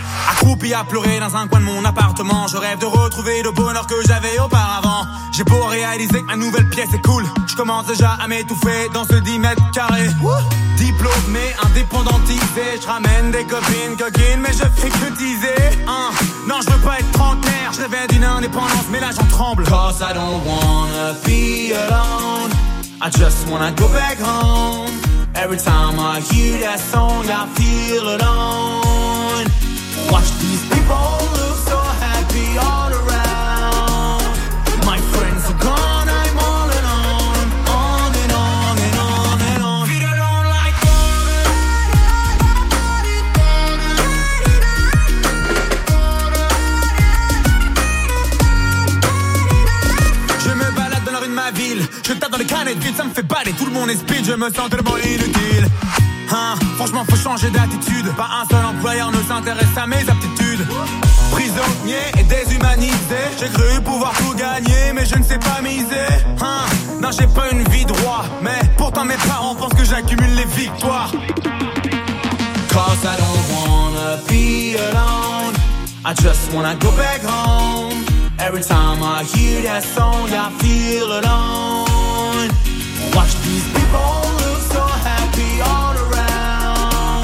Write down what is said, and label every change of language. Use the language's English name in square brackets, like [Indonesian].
[French] Accroupi à pleurer dans un coin de mon appartement, je rêve de retrouver le bonheur que j'avais auparavant. J'ai beau réaliser que ma nouvelle pièce est cool, je commence déjà à m'étouffer dans ce 10 mètres carrés. Diplômé, indépendantisé, je ramène des copines coquines, mais je fais que teaser. Hein. Non, je veux pas être trentenaire, je rêvais d'une indépendance, mais là j'en tremble. [English] Cause I don't wanna be alone, I just wanna go back home. Every time I hear that song, I feel alone. Watch these people look so happy all around. My friends are gone, I'm all alone. On and on and on and on. Feet are on like water. [French] Je me balade dans la rue de ma ville. Je tape dans les canettes vides, ça me fait baler. Tout le monde est speed, je me sens tellement inutile. Hein, franchement faut changer d'attitude. Pas un seul employeur ne s'intéresse à mes aptitudes. Prisonnier et déshumanisé. J'ai cru pouvoir tout gagner, mais je ne sais pas miser. Hein, non j'ai pas une vie droit, mais pourtant mes parents pensent que j'accumule les victoires. [English] Cause I don't wanna be alone, I just wanna go back home. Every time I hear that song I feel alone. Watch these people look so happy all around.